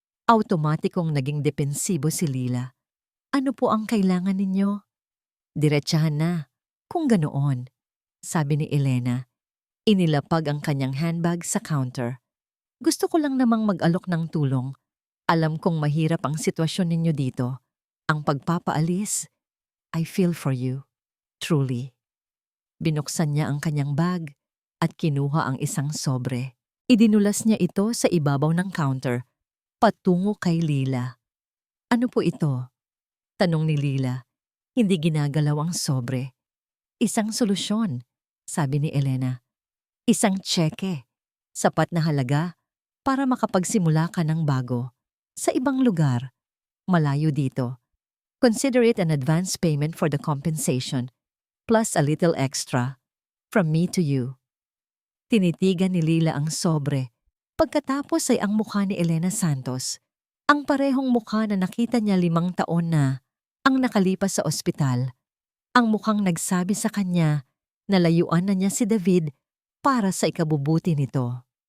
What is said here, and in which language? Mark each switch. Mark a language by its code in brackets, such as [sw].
[tl] Automatikong naging depensibo si Lila. Ano po ang kailangan ninyo? Diretsahan na, kung ganoon, sabi ni Elena. Inilapag ang kanyang handbag sa counter. Gusto ko lang namang mag-alok ng tulong. Alam kong mahirap ang sitwasyon ninyo dito. Ang pagpapaalis, [en] I feel for you, truly. [tl] Binuksan niya ang kanyang bag at kinuha ang isang sobre. Idinulas niya ito sa ibabaw ng counter, patungo kay Lila. Ano po ito? Tanong ni Lila. Hindi ginagalaw ang sobre. Isang solusyon, sabi ni Elena. Isang tseke, sapat na halaga para makapagsimula ka ng bago. Sa ibang lugar, malayo dito. [en] Consider it an advance payment for the compensation, plus a little extra, from me to you. [tl] Tinitigan ni Lila ang sobre. Pagkatapos ay ang mukha ni Elena Santos. Ang parehong mukha na nakita niya 5 taon na ang nakalipas sa ospital. Ang mukhang nagsabi sa kanya na layuan na niya si David para sa ikabubuti nito.